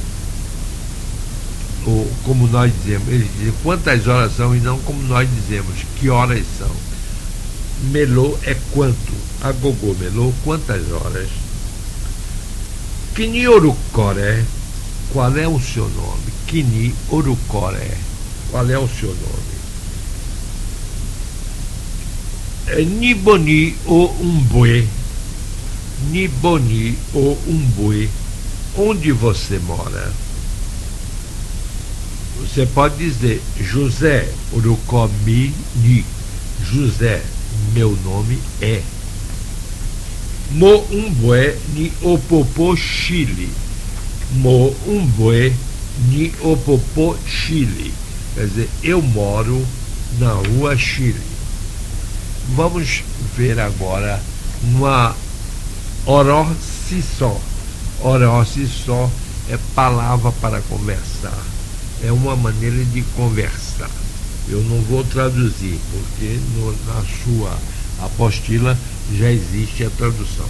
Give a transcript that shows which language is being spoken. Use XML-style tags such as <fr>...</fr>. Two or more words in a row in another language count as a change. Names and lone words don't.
<pt>Ou como nós dizemos, eles dizem quantas horas são e não como nós dizemos, que horas são. Melô é quanto.</pt> <yo>Agogô melô,</yo> <pt>quantas horas.</pt> <yo>Kini Orucoré,</yo> <pt>qual é o seu nome?</pt> <yo>Kini Orucoré,</yo> <pt>qual é o seu nome?</pt> <yo>Niboni o Umbue. Niboni o Umbue.</yo> <pt>Onde você mora? Você pode dizer José</pt> <yo>Urucomi Ni.</yo> <pt>José, meu nome é.</pt> <yo>Mo Umbue ni Opopo Chile. Mo Umbue ni Opopo Chile.</yo> <pt>Quer dizer, eu moro na rua Chile. Vamos ver agora uma Orossissó. Orossissó é palavra para conversar. É uma maneira de conversar. Eu não vou traduzir, porque na sua apostila já existe a tradução.</pt>